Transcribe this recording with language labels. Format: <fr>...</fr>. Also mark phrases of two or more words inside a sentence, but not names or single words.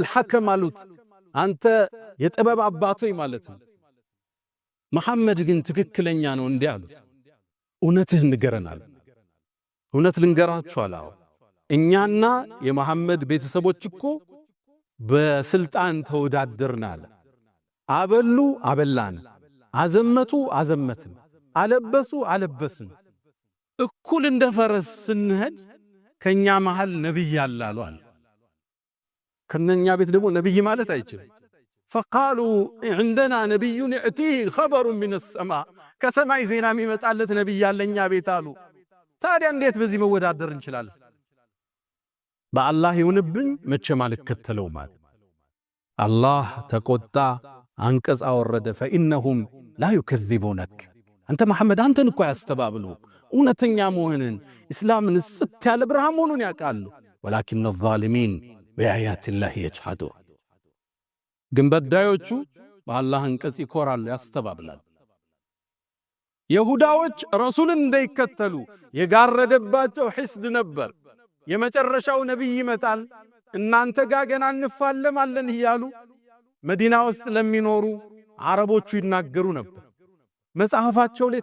<am>ሐከም አሉት አንተ የጥበብ አባት ሆይ ማለት ነው። መሐመድ ግን ትክክለኛ ነው እንዲህ አሉት። እውነትህ ንገረናል። እውነት ልንገራችሁ አላው እኛና የመሐመድ ቤተሰቦች እኮ በስልጣን ተወዳደርናል። አበሉ አበላን፣ አዘመቱ አዘመትን፣ አለበሱ አለበስን። እኩል እንደ ፈረስ ስንሄድ ከኛ መሃል ነብይ ያላሉ አለ ከነኛ ቤት ደግሞ ነብይ ማለት አይችልም</am> <ar>فقالوا عندنا نبي يأتيه خبر من السماء</ar> <am>ከሰማይ ዜና የሚመጣለት ነብይ ያለኛ ቤት አሉ ታዲያ እንዴት በዚህ መወዳደር እንችላለን በአላህ ይሁንብኝ መቼም አልከተለው ማለት አላህ ተቆጣ አንቀጽ አወረደ</am> <ar>فإنهم لا يكذبونك</ar> <am>አንተ መሐመድ አንተን እኮ ያስተባብሉ እውነተኛ መሆንን እስላምን ጽት ያለ ብርሃን መሆኑን ያውቃሉ</am> <ar>ولكن الظالمين بآيات الله يجحدون</ar> <am>ግን በዳዮቹ በአላህ አንቀጽ ይኮራሉ ያስተባብላሉ ይሁዳዎች ረሱልን እንዳይከተሉ የጋረደባቸው ሒስድ ነበር የመጨረሻው ነብይ ይመጣል እናንተ ጋር ገና እንፋለማለን ይያሉ መዲና ውስጥ ለሚኖሩ አረቦቹ ይናገሩ ነበር መጽሐፋቸው ላይ</am>